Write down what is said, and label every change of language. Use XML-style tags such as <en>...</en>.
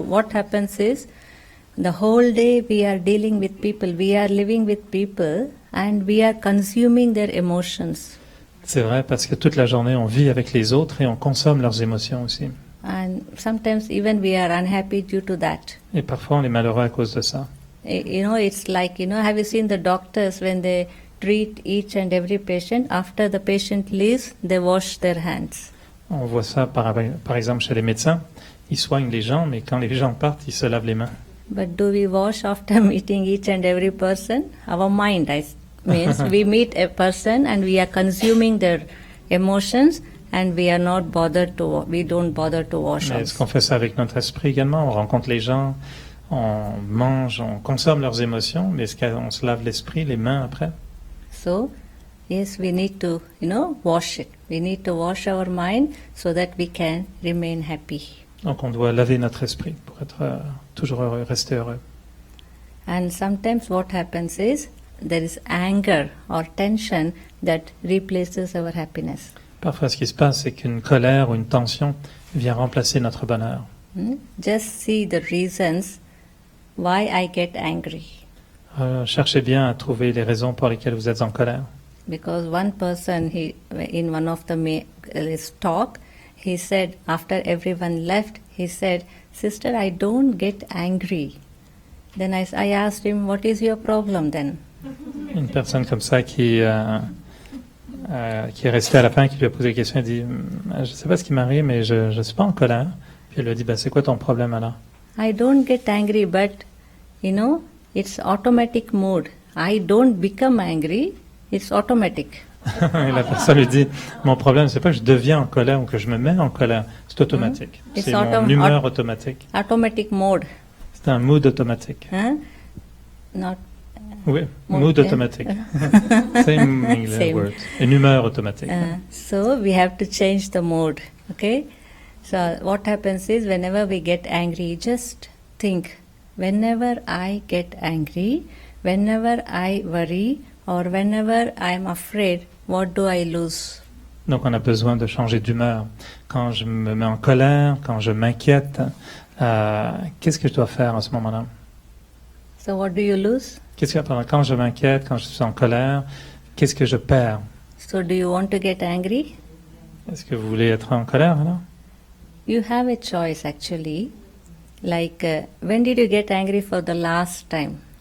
<en>What happens is, the whole day we are dealing with people, we are living with people, and we are consuming their emotions.</en> <fr>C'est vrai, parce que toute la journée, on vit avec les autres et on consomme leurs émotions aussi.</fr> <en>And sometimes even we are unhappy due to that.</en> <fr>Et parfois, on est malheureux à cause de ça.</fr> <en>It's like, have you seen the doctors when they treat each and every patient, after the patient leaves, they wash their hands.</en> <fr>On voit ça par exemple chez les médecins. Ils soignent les gens, mais quand les gens partent, ils se lavent les mains.</fr> <en>But do we wash after meeting each and every person? Our mind means we meet a person and we are consuming their emotions and we don't bother to wash</en> <fr>Mais est-ce qu'on fait ça avec notre esprit également? On rencontre les gens, on mange, on consomme leurs émotions, mais est-ce qu'on se lave l'esprit, les mains après?</fr> <en>So, yes, we need to, wash it. We need to wash our mind so that we can remain happy.</en> <fr>Donc on doit laver notre esprit pour être toujours heureux, rester heureux.</fr> <en>And sometimes what happens is there is anger or tension that replaces our happiness.</en> <fr>Parfois, ce qui se passe, c'est qu'une colère ou une tension vient remplacer notre bonheur.</fr> <en>Just see the reasons why I get angry.</en> <fr>Cherchez bien à trouver les raisons pour lesquelles vous êtes en colère.</fr> <en>Because one person, in one of his talk, he said, after everyone left, he said, "Sister, I don't get angry." Then I asked him, "What is your problem then?"</en> <fr>Une personne comme ça qui est restée à la fin, qui lui a posé la question, elle dit, je ne sais pas ce qui m'arrive, mais je ne suis pas en colère. Puis elle lui a dit, c'est quoi ton problème alors?</fr> <en>I don't get angry, but it's automatic mode. I don't become angry, it's automatic.</en> <fr>Et la personne lui dit, mon problème, c'est pas que je deviens en colère ou que je me mets en colère, c'est automatique. C'est mon humeur automatique.</fr> <en>Automatic mode.</en> <fr>C'est un mood automatique.</fr> <en>Not.</en> <fr>Oui, mood automatique.</fr> <en>Same English word.</en> <fr>Une humeur automatique.</fr> <en>So we have to change the mode. Okay. So what happens is whenever we get angry, just think. Whenever I get angry, whenever I worry, or whenever I am afraid, what do I lose?</en> <fr>Donc on a besoin de changer d'humeur. Quand je me mets en colère, quand je m'inquiète, qu'est-ce que je dois faire à ce moment-là?</fr> <en>So what do you lose?</en> <fr>Quand je m'inquiète, quand je suis en colère, qu'est-ce que je perds?</fr> <en>So do you want to get angry?</en> <fr>Est-ce que vous voulez être en colère alors?</fr> <en>You have a choice actually. Like when did you get angry for the last time?</en>